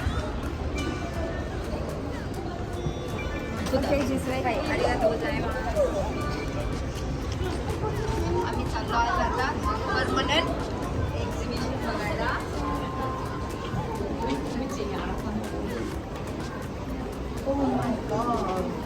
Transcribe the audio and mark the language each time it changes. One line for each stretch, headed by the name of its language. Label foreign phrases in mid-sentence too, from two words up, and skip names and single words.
Japanese: はい、ありがとうございます。
Marathi: आम्ही चाललो आज आता
English: permanent exhibition
Marathi: बघायला.
English: Oh my god.